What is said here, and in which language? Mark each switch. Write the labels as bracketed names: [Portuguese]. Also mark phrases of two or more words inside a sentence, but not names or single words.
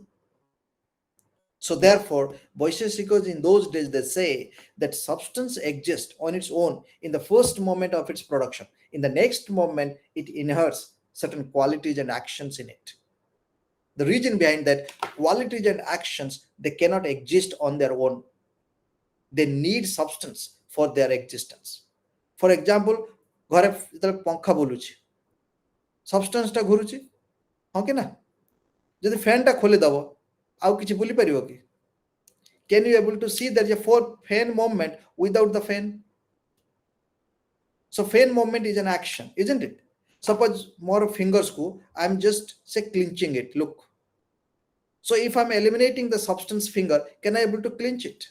[English] So therefore, Vaisheshikos in those days they say that substance exists on its own in the first moment of its production. In the next moment, it inherits certain qualities and actions in it. The reason behind that qualities and actions they cannot exist on their own. They need substance for their existence. For example, [Odia] ଘରେ ଯେତେବେଳେ ପଙ୍ଖା ବୁଲୁଛି ସବଷ୍ଟାନ୍ସଟା ଘୁରୁଛି ହଁ କି ନା ଯଦି ଫ୍ୟାନ୍ଟା ଖୋଲିଦେବ ଆଉ କିଛି ବୁଲି ପାରିବ କି [English] can you able to see there is a four fan movement without the fan? So fan movement is an action, isn't it? Suppose more fingers ko I'm just say clenching it, look. So if I'm eliminating the substance finger, can I able to clench it?